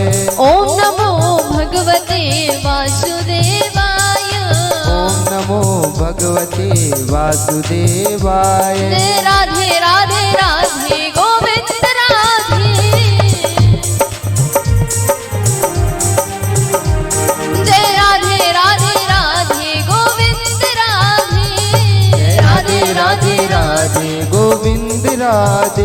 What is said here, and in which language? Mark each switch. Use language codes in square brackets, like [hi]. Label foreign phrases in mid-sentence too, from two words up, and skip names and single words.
[sa] ओम नमो भगवते वासुदेवाय ओम नमो भगवते वासुदेवाय [hi] राधे राधे राधे गोविंद राधे जय राधे राधे राधे गोविंद राधे राधे राधे राधे गोविंद राधे